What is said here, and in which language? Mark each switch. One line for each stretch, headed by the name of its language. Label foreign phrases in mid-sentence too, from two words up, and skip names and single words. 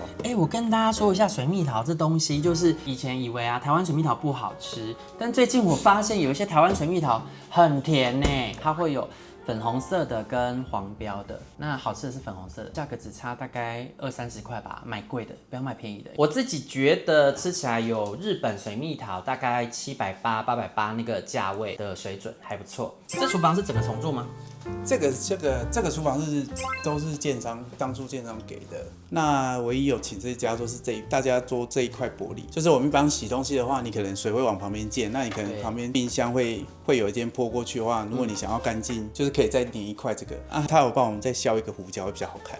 Chinese: 我跟大家說一下水蜜桃這東西，就是以前以為台灣水蜜桃不好吃，但最近我發現有一些台灣水蜜桃很甜呢，它會有粉紅色的跟黄標的，那好吃的是粉紅色的，價格只差大概20-30塊吧，買貴的不要買便宜的。我自己覺得吃起來有日本水蜜桃大概780、880那個價位的水準還不錯。這廚房是整個重做嗎？這個廚房都是當初建商給的。那唯一有請這家都是大家做這一塊玻璃，就是我們一般洗東西的話，你可能水會往旁邊濺，那你可能旁邊冰箱會有一間潑過去的話，如果你想要乾淨，就是可以再粘一塊這個啊，他有幫我們再削一個胡椒，會比較好看。